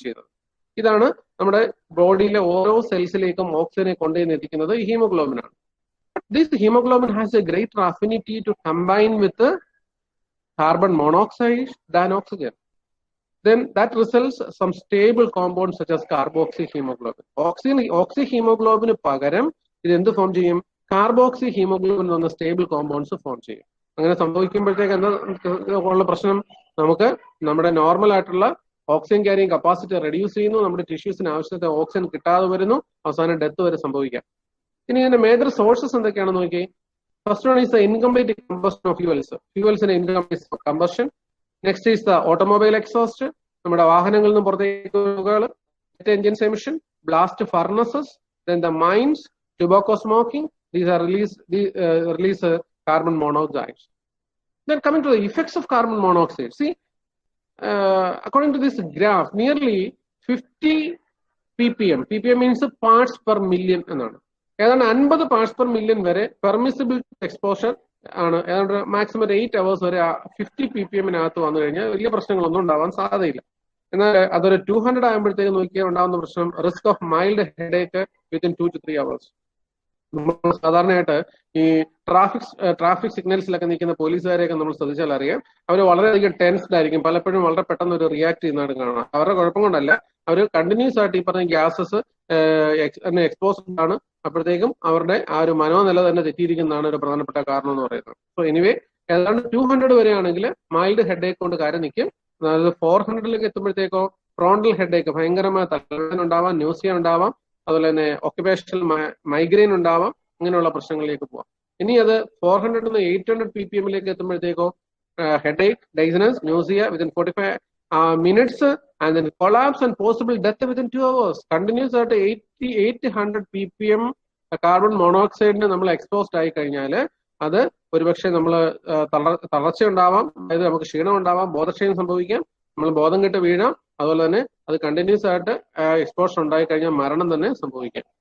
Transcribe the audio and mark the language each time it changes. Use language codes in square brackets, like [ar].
[en] This is our body cells oxygen contains hemoglobin. This hemoglobin has a greater affinity to combine with the carbon monoxide than oxygen. Then that results some stable compounds such as carboxyhemoglobin. [ml] Oxyhemoglobin pagaram ഇത് എന്ത് form ചെയ്യും? Carboxy haemoglobin എന്ന stable compounds form ചെയ്യും. അങ്ങനെ സംഭവിക്കുമ്പോഴത്തേക്ക് എന്താ ഉള്ള പ്രശ്നം? നമുക്ക് നമ്മുടെ നോർമൽ ആയിട്ടുള്ള ഓക്സിജൻ ക്യാരിങ് കപ്പാസിറ്റി റെഡ്യൂസ് ചെയ്യുന്നു, നമ്മുടെ ടിഷ്യൂസിന് ആവശ്യത്തെ ഓക്സിജൻ കിട്ടാതെ വരുന്നു, അവസാനം ഡെത്ത് വരെ സംഭവിക്കാം. ഇനി ഇതിന്റെ മേജർ സോഴ്സസ് എന്തൊക്കെയാണെന്ന് നോക്കി. [en] First one is the incomplete combustion of fuels. [ml] ഫ്യൂവൽസിന്റെ incomplete combustion. [en] next is the automobile exhaust, [ml] നമ്മുടെ വാഹനങ്ങളിൽ നിന്ന് പുറത്തേക്ക് engines emission, blast furnaces, [en] then the mines, tobacco smoking, these are release carbon monoxide. Then coming to the effects of carbon monoxide, see, according to this graph, nearly 50 ppm, ppm means parts per million [ml] എന്നാണ്. ഏതാണ്ട് 50 parts per million വരെ permissible exposure ആണ്. ഏതാണ്ട് maximum 8 hours വരെ 50 ppm-നകത്ത് വന്നു കഴിഞ്ഞാൽ വലിയ പ്രശ്നങ്ങളൊന്നും ഉണ്ടാവാൻ സാധ്യതയില്ല. എന്നാൽ അതൊരു 200 ആകുമ്പോഴത്തേക്ക് നോക്കിയാൽ ഉണ്ടാകുന്ന പ്രശ്നം [en] Risk of mild headache within 2 to 3 hours. [ml] നമ്മൾ സാധാരണയായിട്ട് ഈ ട്രാഫിക് സിഗ്നൽസിലൊക്കെ നിൽക്കുന്ന പോലീസുകാരെയൊക്കെ നമ്മൾ ശ്രദ്ധിച്ചാൽ അറിയാം, അവർ വളരെയധികം ടെൻസ്ഡ് ആയിരിക്കും, പലപ്പോഴും വളരെ പെട്ടെന്ന് ഒരു റിയാക്ട് ചെയ്യുന്നതായിട്ട് കാണാം. അവരുടെ കുഴപ്പം കൊണ്ടല്ല, അവർ കണ്ടിന്യൂസ് ആയിട്ട് ഈ പറഞ്ഞ ഗ്യാസസ് എക്സ്പോസ്ഡ് ആണ്. അപ്പോഴത്തേക്കും അവരുടെ ആ ഒരു മനോനില തന്നെ തെറ്റിയിരിക്കുന്നതാണ് ഒരു പ്രധാനപ്പെട്ട കാരണം എന്ന് പറയുന്നത്. സോ എനിവേ ഏതാണ്ട് 200 വരെയാണെങ്കിൽ മൈൽഡ് ഹെഡേക്ക് കൊണ്ട് കാര്യം നിൽക്കും. അതായത് 400-ലേക്ക് എത്തുമ്പോഴത്തേക്കോ ഫ്രോണ്ടൽ ഹെഡേക്ക്, ഭയങ്കരമായ തലവേദന ഉണ്ടാവാം, ന്യൂസിയ ഉണ്ടാവാം, അതുപോലെ തന്നെ ഒക്യുപേഷണൽ മൈഗ്രെയിൻ ഉണ്ടാവാം, അങ്ങനെയുള്ള പ്രശ്നങ്ങളിലേക്ക് പോവാം. ഇനി അത് 400 to 800 ppm-ലേക്ക് എത്തുമ്പോഴത്തേക്കോ [en] Headache, dizziness, nausea within 45 minutes and then collapse and possible death within 2 hours. [ml] Continuous ആയിട്ട് 800 ppm കാർബൺ മോണോക്സൈഡിന് നമ്മൾ എക്സ്പോസ്ഡ് ആയി കഴിഞ്ഞാൽ അത് ഒരുപക്ഷെ നമ്മൾ തളർച്ച ഉണ്ടാവാം, അതായത് നമുക്ക് ക്ഷീണം ഉണ്ടാവാം, ബോധക്ഷയം സംഭവിക്കാം, നമ്മൾ ബോധം കെട്ട് വീഴാം, അതുപോലെ തന്നെ അത് കണ്ടിന്യൂസ് ആയിട്ട് എക്സ്പോഷർ ഉണ്ടായി കഴിഞ്ഞാൽ മരണം തന്നെ സംഭവിക്കാം.